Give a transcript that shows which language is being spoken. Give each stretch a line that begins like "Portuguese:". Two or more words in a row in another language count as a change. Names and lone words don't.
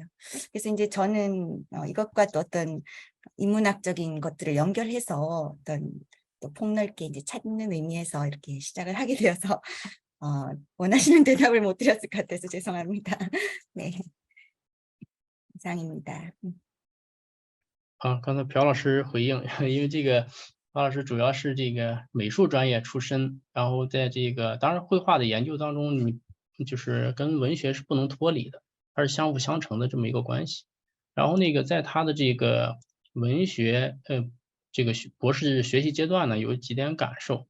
Korean: 그래서 이제 저는 이것과 또 어떤 인문학적인 것들을 연결해서 어떤 또 폭넓게 이제 찾는 의미에서 이렇게 시작을 하게 되어서 원하시는 대답을 못 드렸을 것 같아서 죄송합니다. 네, 이상입니다.
Chinese: 刚才朴老师回应，因为这个朴老师主要是这个美术专业出身，然后在这个当然绘画的研究当中，你就是跟文学是不能脱离的，它是相辅相成的这么一个关系。然后那个在他的这个文学这个博士学习阶段呢，有几点感受。